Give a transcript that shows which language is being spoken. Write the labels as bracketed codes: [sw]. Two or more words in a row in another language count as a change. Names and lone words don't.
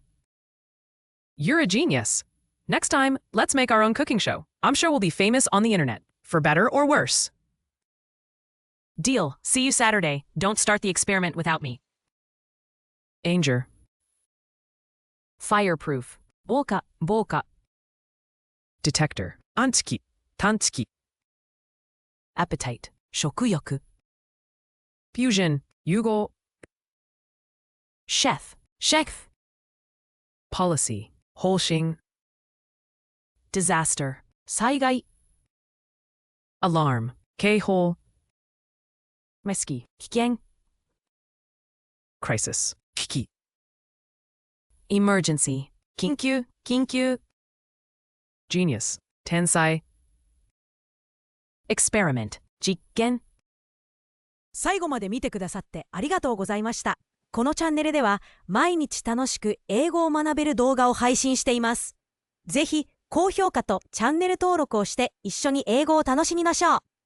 [en] You're a genius. Next time, let's make our own cooking show. I'm sure we'll be famous on the internet, for better or worse. Deal. See you Saturday. Don't start the experiment without me. Danger. Fireproof. [ja] 防火 [en] Detector. 探知機 Appetite. 食欲 Fusion. 融合 Chef. Policy. 方針 Disaster. 災害 Alarm. 警報 Risky. 危険 Crisis. 危機 Emergency. 緊急 Genius. 天才 Experiment. [ja] 実験最後まで見てくださってありがとうございました。このチャンネルでは毎日楽しく英語を学べる動画を配信しています。ぜひ高評価とチャンネル登録をして一緒に英語を楽しみましょう。